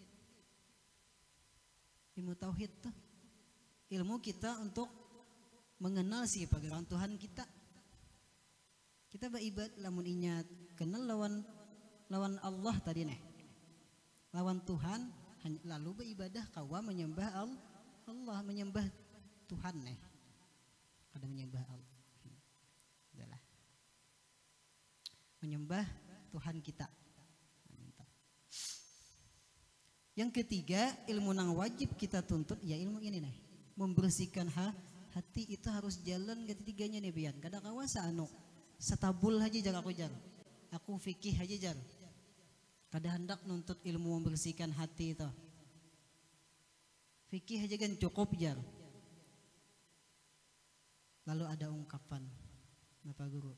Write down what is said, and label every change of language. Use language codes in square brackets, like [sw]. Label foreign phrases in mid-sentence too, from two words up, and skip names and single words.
[id] Ilmu tauhid tuh ilmu kita untuk mengenal siapa Tuhan kita. [bjn] Kita beribadah lamun ingat kenal lawan Allah tadi nih. Lawan Tuhan lalu beribadah kawa menyembah Allah, menyembah Tuhan nih. [id] Ada menyembah Allah. Adalah menyembah Tuhan kita. Yang ketiga, ilmu yang wajib kita tuntut ya ilmu ini nih. [bjn] Membersihkan hati itu harus jalan ketiganya nih bian. Kadang kawasa setabul aja jar aku jar. Aku fikih aja jar. Kada hendak nuntut ilmu membersihkan hati itu. Fikih aja kan cukup jar. [id] Lalu ada ungkapan Bapak Guru.